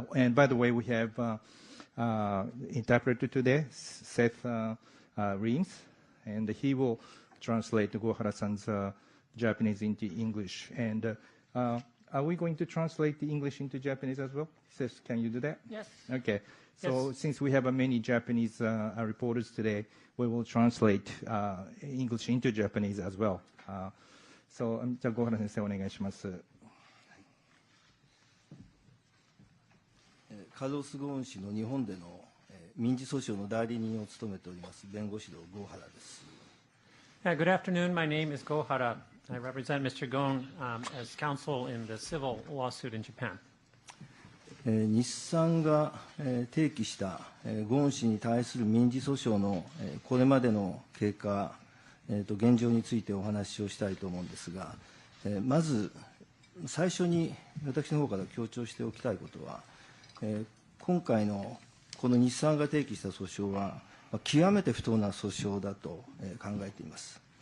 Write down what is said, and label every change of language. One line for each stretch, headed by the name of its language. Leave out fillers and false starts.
English: And by the way, we have interpreter today, Seth Reams, and he will translate Gohara-san's Japanese into English. And are we going to translate the English into Japanese as well? Seth, can you do that? Yes. Okay. So Yes. Since we have many Japanese reporters today, we will translate English into Japanese as well.
Japanese: So, じゃあ、小原先生お願いします。カルロス・ゴーン氏の日本での民事訴訟の代理人を務めております弁護士の郷原です。
English: Good afternoon. My name is Gohara. I represent Mr. Ghosn as counsel in the civil lawsuit in Japan.
Japanese: 日産が提起したゴーン氏に対する民事訴訟のこれまでの経過、現状についてお話をしたいと思うんですが、まず最初に私の方から強調しておきたいことは、今回のこの日産が提起した訴訟は極めて不当な訴訟だと考えています。